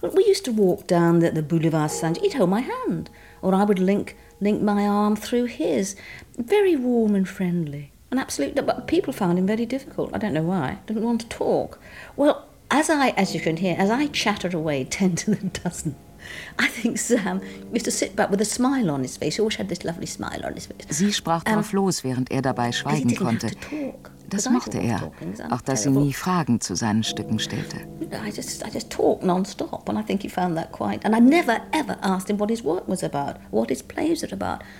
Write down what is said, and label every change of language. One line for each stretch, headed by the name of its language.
English: We used to walk down the Boulevard Saint. He'd hold my hand, or I would link my arm through his. Very warm and friendly, and absolutely. But people found him very difficult. I don't know why. Didn't want to talk. Well, as you can hear, as I chattered away 10 to the dozen, I think Sam used to sit back with a smile on his face. He always had this lovely smile on his face.
German: Sie sprach drauf los, während er dabei schweigen konnte. Das mochte er, auch dass sie nie Fragen zu seinen Stücken stellte.
English: I just talk non-stop, and I think he found that quite. And I never ever asked him what his work was about, what his plays are about.